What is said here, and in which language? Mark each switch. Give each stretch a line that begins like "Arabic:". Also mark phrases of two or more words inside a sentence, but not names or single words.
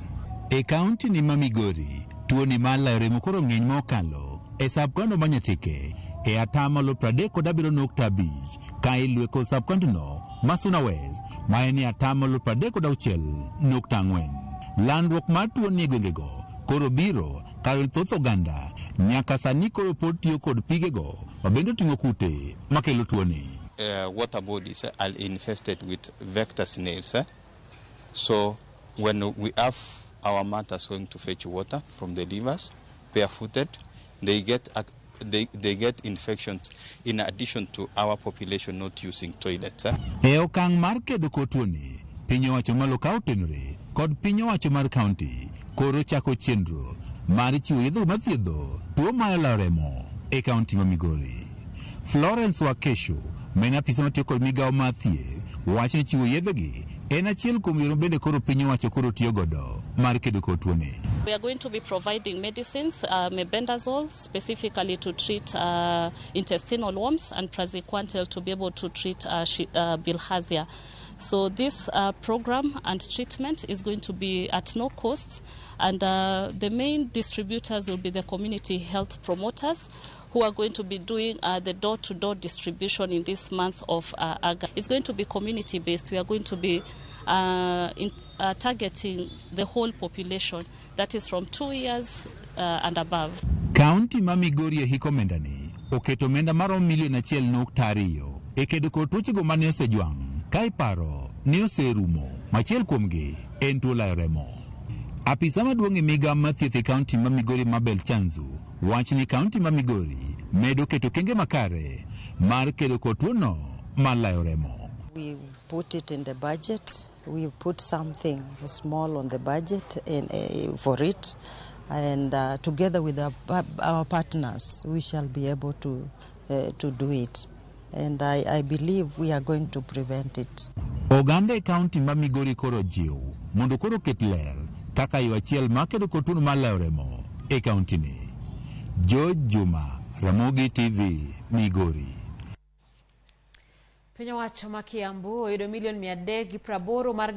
Luo (Kenya and Tanzania): E kaunti ni ma Migori, tuoni mar layo remo koro ng'eny mokalo e sab-kaunti ma Nyatike e atamalo 37.5 ka iluwe kod sab-kaunti no ma Suna West ma en atamalo 36.4. Landruok mar tuoni e gwengego koro biro kawe thoth oganda nyaka sani koro pod tiyo kod pigego mabende oting'o kute makelo tuoni.
English: Water bodies are infested with vector snails. So when we have our mothers going to fetch water from the rivers, barefooted, they get infections in addition to our population not using toilets.
Luo (Kenya and Tanzania): E okang' mar kedo kod tuoni, piny owacho malo ka otenore kod piny owacho mar kaunti koro chako chenro mar chiwo yedhe mathiedho tuo mar layo remo e kaunti ma Migori. Florence Wakesho, men apisa matiyo kod migao mar thieth, wacho ni chiwo yedhegi en achiel kuom yore bende koro piny owacho koro tiyo godo mar kedo kod tuoni.
English: We are going to be providing medicines, mebendazole specifically to treat intestinal worms, and praziquantel to be able to treat bilharzia. So this program and treatment is going to be at no cost, and the main distributors will be the community health promoters who are going to be doing the door-to-door distribution in this month of August. It's going to be community-based. We are going to be targeting the whole population, that is from 2 years and above.
Luo (Kenya and Tanzania): Kaunti ma Migori e hiko mendani oketo menda maromo milion 1.2 e kedo kod tuochego mane osejwang' ka iparo ni oserumo. Machiel kuomgi en tuo layo remo. Apisa maduong' e migao mar thieth e kaunti ma Migori Mabel Chanzu wacho ni kaunti ma Migori medo keto kenge makare mar kedo kod tuono mar layo remo.
English: We put it in the budget. We put something small on the budget for it, and together with our partners, we shall be able to do it. And I believe we are going to prevent it.
Luo (Kenya and Tanzania): Oganda e kaunti ma Migori koro jiw mondo koro ket ler kaka yo achiel ma kedo kod tuono mar layo remo e kaunti ni. Juma, Ramogi TV, Migori. Piny owacho ma Kiambu oyudo milion 380 mar